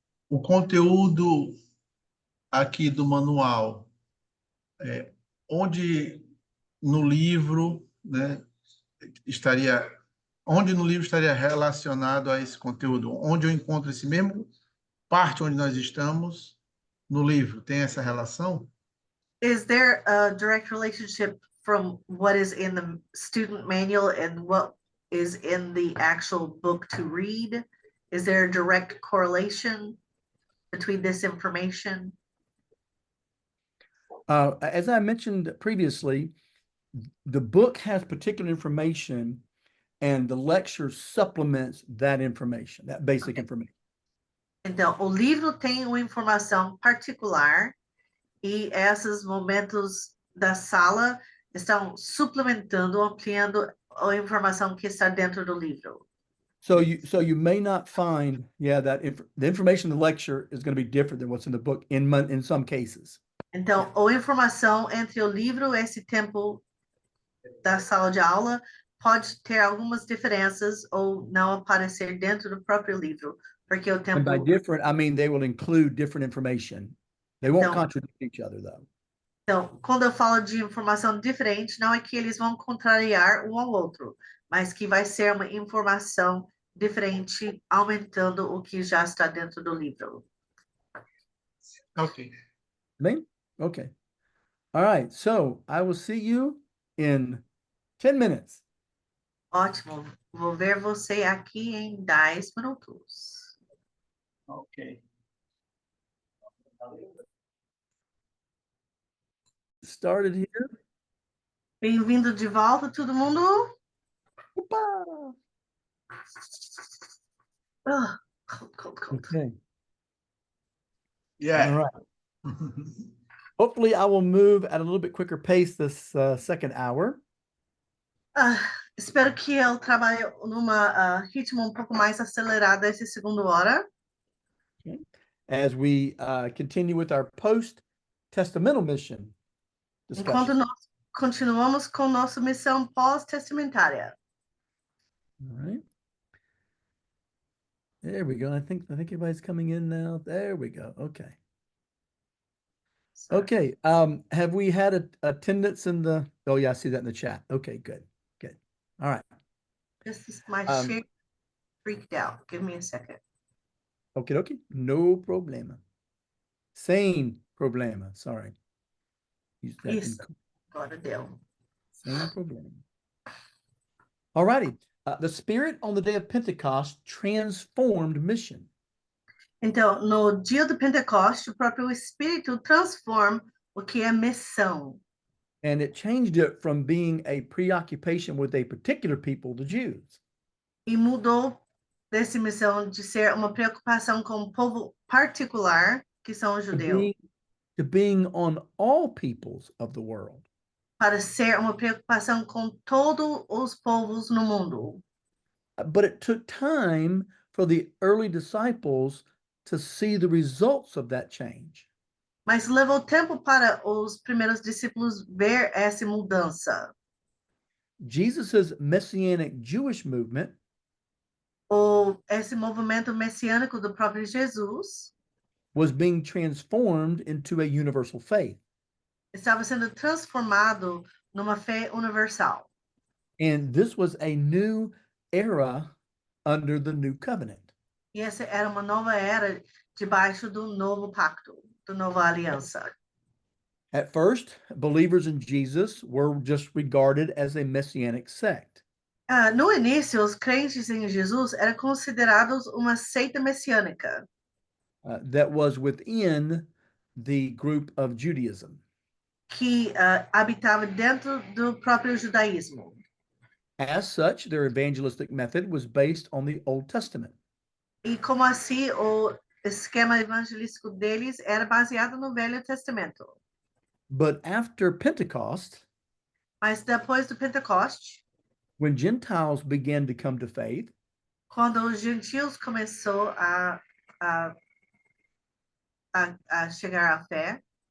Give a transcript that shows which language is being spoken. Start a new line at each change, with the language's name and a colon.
Portuguese: O conteúdo aqui do manual, onde no livro, né, onde no livro estaria relacionado a esse conteúdo? Onde eu encontro esse mesmo parte onde nós estamos no livro? Tem essa relação?
English: Is there a direct relationship from what is in the student manual and what is in the actual book to read? Is there a direct correlation between this information? As I mentioned previously, the book has particular information, and the lecture supplements that information, that basic information.
Portuguese: Então, o livro tem uma informação particular e esses momentos da sala estão suplementando, ampliando a informação que está dentro do livro.
English: So you may not find, yeah, that the information in the lecture is going to be different than what's in the book in some cases.
Portuguese: Então, a informação entre o livro e esse tempo da sala de aula pode ter algumas diferenças ou não aparecer dentro do próprio livro, porque o
English: And
Portuguese: tempo...
English: by different, I mean they will include different information. They won't
Portuguese: Então,
English: contradict each other, though.
Portuguese: então, quando eu falo de informação diferente, não é que eles vão contrariar um ao outro, mas que vai ser uma informação diferente, aumentando o que já está dentro do livro. Ok.
English: Bem? Okay. All right. So I will see you in 10 minutes.
Portuguese: Ótimo. Vou ver você aqui em 10 minutos. Ok.
English: Started here.
Portuguese: Bem-vindo de volta, todo mundo. Opa!
English: Cold. Okay. All Yeah. right. Hopefully I will move at a little bit quicker pace this second hour.
Portuguese: Espero que eu trabalhe numa ritmo um pouco mais acelerado essa segunda hora. Okay.
English: As we continue with our post-testamental mission
Portuguese: Enquanto
English: discussion.
Portuguese: nós continuamos com nossa missão pós-testamentária.
English: All right. There we go. I think everybody's coming in now. There we go. Okay. Okay. Have we had attendance in the? Oh yeah, I see that in the chat. Okay, good. All right. This is my share freaked out. Give me a second. Okay.
Portuguese: No problema. Sem problema.
English: Sorry. Use that in-
Portuguese: Isso. Agora deu.
English: Same problem. All righty. The Spirit on the day of Pentecost transformed mission.
Portuguese: Então, no dia do Pentecoste, o próprio Espírito transforma o que é missão.
English: And it changed it from being a preoccupation with a particular people, the Jews,
Portuguese: E mudou dessa missão de ser uma preocupação com um povo particular, que são os
English: to
Portuguese: judeus,
English: being on all peoples of the world.
Portuguese: para ser uma preocupação com todos os povos no mundo.
English: But it took time for the early disciples to see the results of that change.
Portuguese: Mas levou tempo para os primeiros discípulos ver essa mudança.
English: Jesus's messianic Jewish movement
Portuguese: Ou esse movimento messiânico do próprio Jesus
English: was being transformed into a universal faith.
Portuguese: estava sendo transformado numa fé universal.
English: And this was a new era under the new covenant.
Portuguese: E essa era uma nova era debaixo do novo pacto, da nova aliança.
English: At first, believers in Jesus were just regarded as a messianic sect.
Portuguese: No início, os crentes em Jesus eram considerados uma seita messiânica
English: That was within the group of Judaism.
Portuguese: que habitava dentro do próprio judaísmo.
English: As such, their evangelistic method was based on the Old Testament.
Portuguese: E como assim, o esquema evangelístico deles era baseado no Velho Testamento.
English: But after Pentecost,
Portuguese: Mas depois do Pentecoste,
English: when Gentiles began to come to faith,
Portuguese: quando os gentios começou a chegar à fé,